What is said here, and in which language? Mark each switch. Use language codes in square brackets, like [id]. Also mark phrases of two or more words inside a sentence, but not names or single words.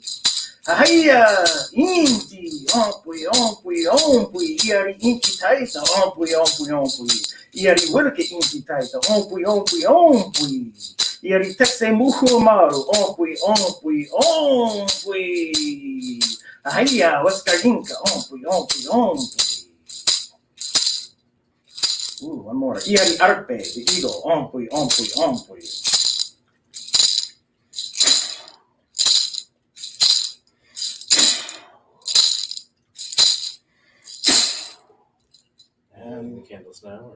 [qu] Ahia, Inti, ompui, ompui, ompui, iari Inti taita, ompui, ompui, ompui, iari wilke Inti taita, ompui, ompui, ompui, iari tese muhu amaru, ompui, ompui, ompui. Ahia, waskarinka, ompui, ompui, ompui. [en] Ooh, one more. [qu] Iari arpe, [en] the eagle, [qu] ompui, ompui, ompui. [en] And the candles now, or